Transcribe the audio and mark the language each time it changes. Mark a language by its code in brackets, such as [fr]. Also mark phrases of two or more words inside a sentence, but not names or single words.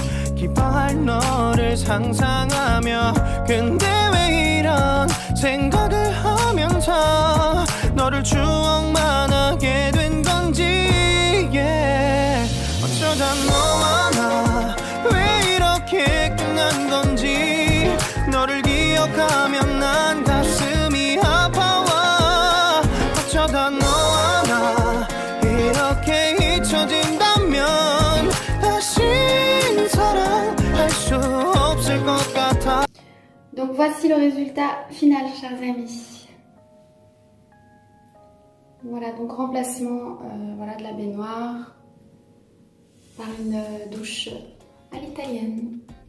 [ko] 기뻐할 너를 상상하며 근데 왜 이런 생각을 하면서 너를 추억만 하게 된 건지 어쩌다 너와 나 왜 이렇게 끝난 건지 너를 기억하면 난 가슴이 아파와 어쩌다 너와 나 이렇게 잊혀진다면 다시 [fr] Donc voici le résultat final chers amis. Voilà, donc remplacement voilà, de la baignoire par une douche à l'italienne.